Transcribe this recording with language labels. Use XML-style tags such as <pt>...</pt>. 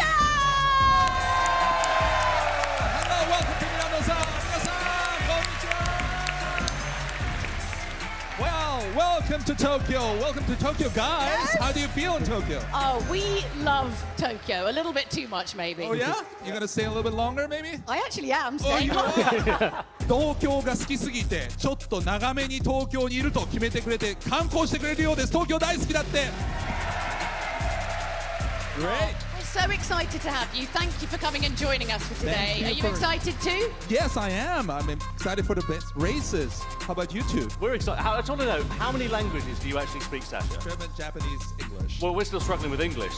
<en>Hello, welcome to Milano-san. Well, welcome to Tokyo. Welcome to Tokyo, guys. Yes. How do you feel in Tokyo? Oh, we love Tokyo. A little bit too much, maybe. Oh, yeah? You're going to stay a little bit longer, maybe? I actually am Oh, staying on. are?</en> <ja>東京が好きすぎて、ちょっと長めに東京にいると決めてくれて、観光してくれるようです。東京大好きだって。</ja> <en>Great. We're so excited to have you. Thank you for coming and joining us for today. Thank you Are you for- excited too? Yes, I am. I'm excited for the best races. How about you two? We're excited. I just want to know, how many languages do you actually speak, Sasha? German, Japanese, English. Well, we're still struggling with English.</en>